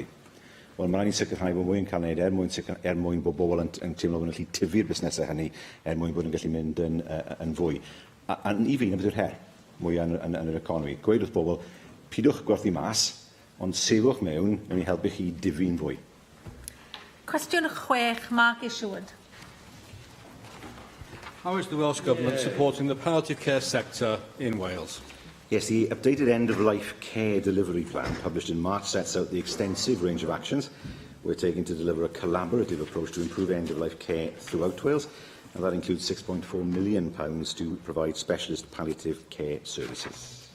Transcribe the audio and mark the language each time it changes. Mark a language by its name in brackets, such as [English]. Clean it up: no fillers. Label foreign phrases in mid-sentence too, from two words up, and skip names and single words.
[Welsh] Wel, mae rhaid ni sicrhau bod mwy yn cael ei wneud mwyn bod bobl yn teimlo bod yn gallu tyfu'r busnesau hynny mwyn bod yn gallu mynd yn fwy. A I fi, na beth yw'r her mwy yn yr economi. Gweud wrth bobl, pidwch gwerthu mas, ond sefwch mewn, yn ei helpu chi difu'n fwy. Cwestiwn 6, Mark Isherwood. [English] How is the Welsh Government supporting the palliative care sector in Wales? Yes, the updated end-of-life care delivery plan published in March sets out the extensive range of actions we're taking to deliver a collaborative approach to improve end-of-life care throughout Wales, and that includes £6.4 million to provide specialist palliative care services.